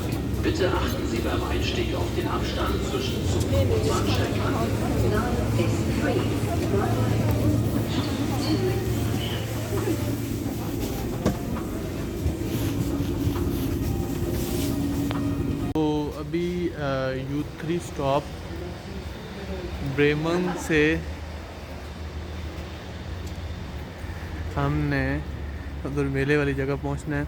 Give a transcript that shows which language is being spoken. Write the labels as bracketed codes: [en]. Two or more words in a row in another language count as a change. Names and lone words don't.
[de] Bitte achten Sie beim Einstieg auf den Abstand zwischen Zug und Bahnsteigkante. [ur] تو ابھی U3 سٹاپ بریمن سے ہم نے ادھر میلے والی جگہ پہنچنا ہے.